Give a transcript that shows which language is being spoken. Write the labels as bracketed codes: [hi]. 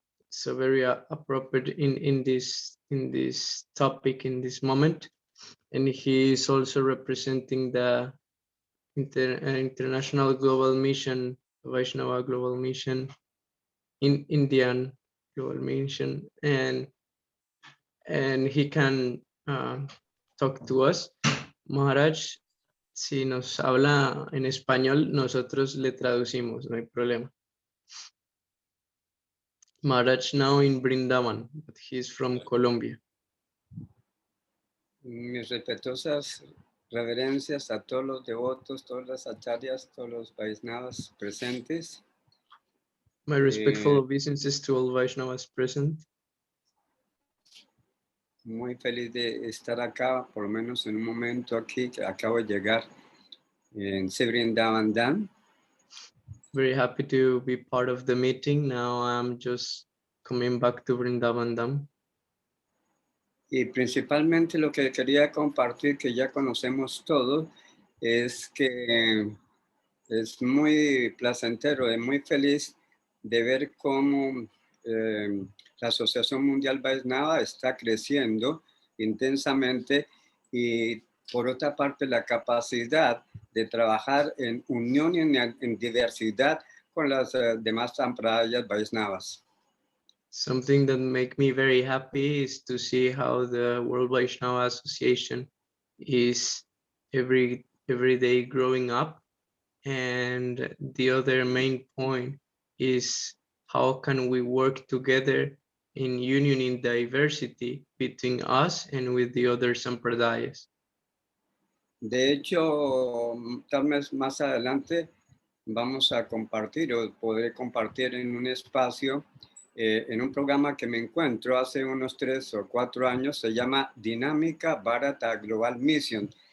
[en] So very appropriate in this topic in this moment, and he is also representing the international global mission, Vaishnava global mission, in Indian global mission, and he can talk to us. [es] Maharaj, si nos habla en español, nosotros le traducimos, no hay problema. [en] Maharaj now in Brindavan, but he's from Colombia. [es] Mis respetuosas Reverencias a todos los devotos, todas las acharyas, todos los Vaisnavas presentes. [en] My respectful obeisances to all Vaishnavas present. [es] Muy feliz de estar acá, por lo menos en un momento aquí, que acabo de llegar en Sri Vrindavan Dham. [en] Very happy to be part of the meeting. Now I'm just coming back to Vrindavan Dham. [es] Y principalmente lo que quería compartir, que ya conocemos todos, es que es muy placentero, es muy feliz de ver cómo la Asociación Mundial Vaisnava está creciendo intensamente y por otra parte la capacidad de trabajar en unión y en diversidad con las demás sampradayas Vaisnavas. [en] Something that makes me very happy is to see how the World Vaishnava Association is every day growing up. And the other main point is how can we work together in union in diversity between us and with the other sampradayas. [es] De hecho, tal vez más adelante vamos a compartir o podré compartir en un espacio, en un programa que me encuentro hace unos 3 o 4 años, se llama Dinámica Bharata Global Mission.